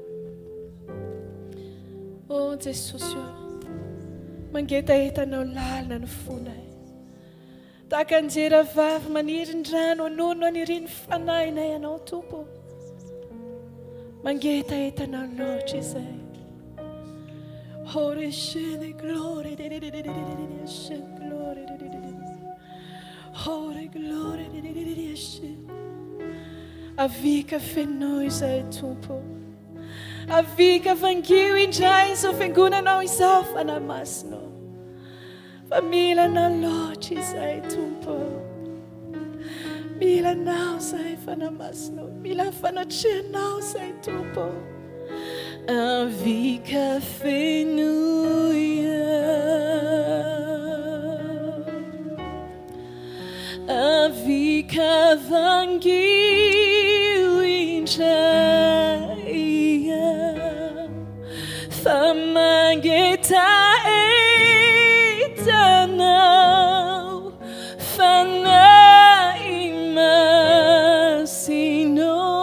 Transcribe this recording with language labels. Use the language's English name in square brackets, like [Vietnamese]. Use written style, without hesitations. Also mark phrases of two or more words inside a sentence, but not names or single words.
[Malagasy] Oh Jesosy, mangetahetanao lalina ny fonay. Tahaka anjera vavy maniry ny rano anono aniriny fanahinay ianao Tompo. Mangetahetanao loatra izay. [English] Oh, recevez glory, glory, oh, glory, [Malagasy] avika fenao izay Tompo. Avika vangio indray izao fiangonanao izao fanamasinao. Fa milanao loatra izay Tompo. Milanao izay fanamasinao. Mila fanatrehanao izay Tompo. Avika fenuia, avika vangio indraia, famangeta etanao, fanaimasino.